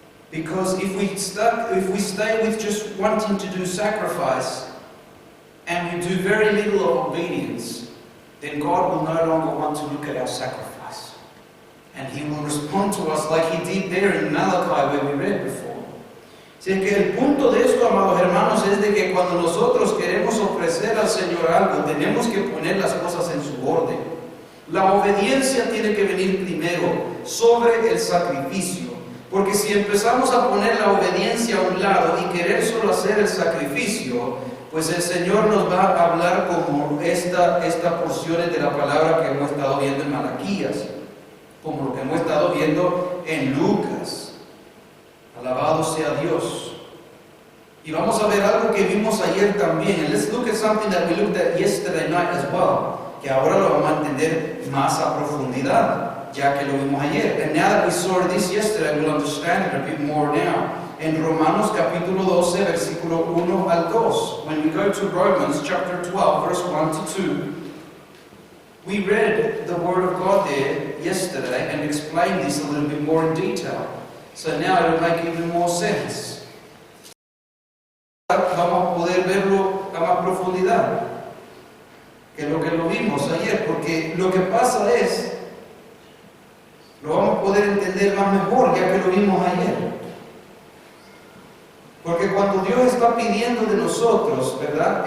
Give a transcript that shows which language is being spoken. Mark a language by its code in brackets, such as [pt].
[en] Because if we stay with just wanting to do sacrifice, and we do very little of obedience, then God will no longer want to look at our sacrifice. And He will respond to us like He did there in Malachi where we read before. [es] Así que el punto de esto, amados hermanos, es de que cuando nosotros queremos ofrecer al Señor algo, tenemos que poner las cosas en su orden. La obediencia tiene que venir primero sobre el sacrificio. Porque si empezamos a poner la obediencia a un lado y querer solo hacer el sacrificio, pues el Señor nos va a hablar como estas porciones de la palabra que hemos estado viendo en Malaquías, como lo que hemos estado viendo en Lucas. Alabado sea Dios. Y vamos a ver algo que vimos ayer también. [en] And let's look at something that we looked at yesterday night as well, [es] que ahora lo vamos a entender más a profundidad, ya que lo vimos ayer. [en] And now that we saw this yesterday, we'll understand it a bit more now. [es] En Romanos capítulo 12, versículo 1 al 2. [en] When we go to Romans chapter 12, verse 1 to 2, we read the Word of God there yesterday and explained this a little bit more in detail. So now it will make even more sense. [es] Vamos a poder verlo a más profundidad que lo vimos ayer, porque lo que pasa es, lo vamos a poder entender más mejor ya que lo vimos ayer. Porque cuando Dios está pidiendo de nosotros, ¿verdad?